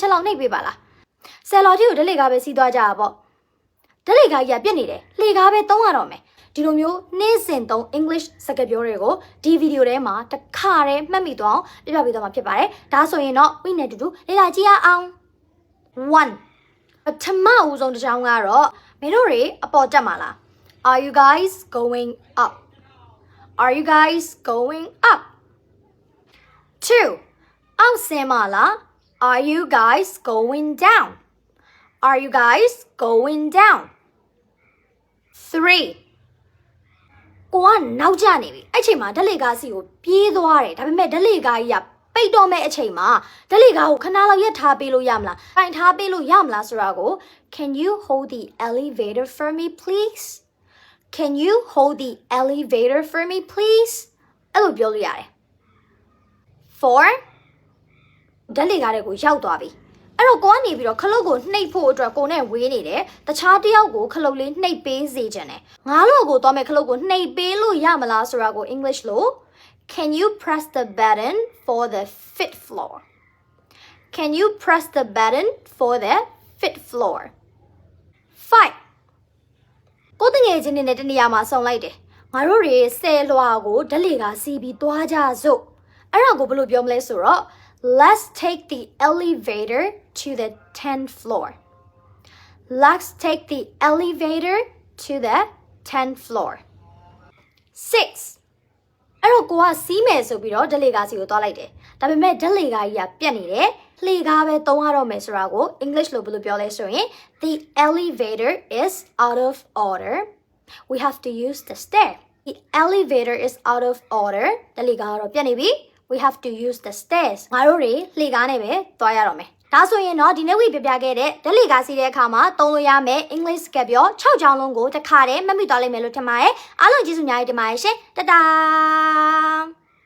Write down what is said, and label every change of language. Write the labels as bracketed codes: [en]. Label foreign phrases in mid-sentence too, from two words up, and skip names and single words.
[my] ချက်လောက်နှိပ်ပေးပါလားဆယ်လော်ကြီးကိုဓာတ်လေကပဲစီးသွားကြတာပေါ့ဓာတ်လေကကြီးကပြက်နေတယ်လေကားပဲသုံးရတော့မယ်ဒီလိုမျိုးနေ့စဉ်သုံး English စကားပြောတွေကိုဒီဗီဒီယိုထဲမှာတစ်ခါတည်းမှတ်မိသွားအောင်ပြပြပေးသွားမှာဖြစ်ပါတယ်ဒါဆိုရင်တော့ဝိနဲ့တူတူလေ့လာကြည့်ရအောင်1ပထမဦးဆုံးတစ်ချောင်းကတော့မင်းတို့တွေအပေါ်တက်မှာလား [en] Are you guys going up Are you guys going up [my] 2 အောက်ဆင်းမှာလား [en] Are you guys going down Are you guys going down [my] 3 ကိုကနောက်ကျ နေပြီအဲ့ချိန်မှာဓာတ်လေကားစီကိုပြေးသွားတယ်ဒါပေမဲ့ဓာတ်လေကားကြီးကပိတ်တော့မဲ့အချိန်မှာဓာတ်လေကားကိုခဏလောက်ရက်ထားပေးလို့ရမလားတိုင်ထားပေးလို့ရမလားဆိုတာကို [en] Can you hold the elevator for me please Can you hold the elevator for me please [my] အဲ့လိုပြောလို့ရတယ် 4ဓာတ်လေကားတွေကိုရောက်သွားပြီအဲ့တော့ကိုကနေပြီးတော့ခလုတ်ကိုနှိပ်ဖို့အတွက်ကိုနဲ့ဝေးနေတယ်တခြားတစ်ယောက်ကိုခလုတ် လေးနှိပ်ပေးစေချင်တယ်ငါလို့ကိုသွားမယ်ခလုတ်ကိုနှိပ်ပေးလို့ရမလားဆိုတာကို English လို့ [en] Can you press the button for the fifth floor Can you press the button for the fifth floor [my] 5 ကိုတငယ်ချင်းတွေနဲ့တနေရာမှာဆုံလိုက်တယ်ငါတို့တွေဆယ်လွှာကိုဓာတ်လေကားစီးပြီးသွားကြစို့အဲ့ဒါကိုဘယ်လိုပြောမလဲဆိုတော့ [en] Let's take the elevator to the 10th floor. Let's take the elevator to the 10th floor. [my] 6. အဲ့တော့ကိုကစီးမယ်ဆိုပြီးတော့ဓာတ်လေကားစီကိုသွားလိုက်တယ်။ဒါပေမဲ့ဓာတ်လေကားကြီးကပြတ်နေတယ်။လှေကားပဲသုံးရတော့မယ်ဆိုတာကို English လို့ဘယ်လိုပြောလဲဆိုရင် [en] The elevator is out of order. We have to use the stair. The elevator is out of order. [my] ဓာတ်လေကားကတော့ပြတ်နေပြီ။ [en] We have to use the stairs [my] ငါတို့တွေလှေကားနဲ့ပဲသွားရတော့မယ်ဒါဆိုရင်တော့ဒီနေ့ဝိပြပြခဲ့တဲ့ဓာတ်လေကားစီးတဲ့အခါမှာသုံးလို့ရမယ် English စကားပြော6ချောင်းလုံးကိုတစ်ခါတည်းမှတ်မိသွားလိမ့်မယ်လို့ထင်ပါတယ်အားလုံးကျေးဇူးများကြီးတင်ပါတယ်ရှင်တတား